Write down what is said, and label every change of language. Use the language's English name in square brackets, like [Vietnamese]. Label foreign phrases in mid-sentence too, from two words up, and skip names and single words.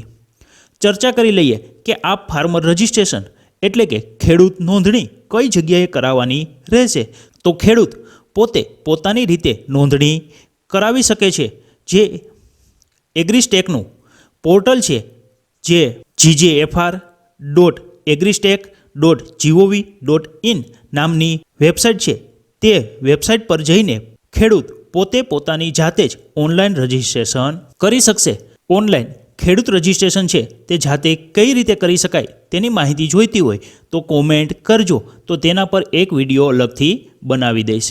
[Gujarati] ચર્ચા કરી લઈએ કે આ ફાર્મર રજિસ્ટ્રેશન એટલે કે ખેડૂત નોંધણી કઈ જગ્યાએ કરાવવાની રહેશે। તો ખેડૂત પોતે પોતાની રીતે નોંધણી કરાવી શકે છે। જે એગ્રીસ્ટેકનું પોર્ટલ છે જે gjfr.agristek.gov.in નામની વેબસાઇટ છે તે વેબસાઇટ પર જઈને ખેડૂત પોતે પોતાની જાતે જ ઓનલાઈન રજિસ્ટ્રેશન કરી શકશે। ઓનલાઈન ખેડૂત રજિસ્ટ્રેશન છે તે જાતે કઈ રીતે કરી શકાય તેની માહિતી જોઈતી હોય તો કોમેન્ટ કરજો, તો તેના પર એક વિડીયો અલગથી બનાવી દઈશ।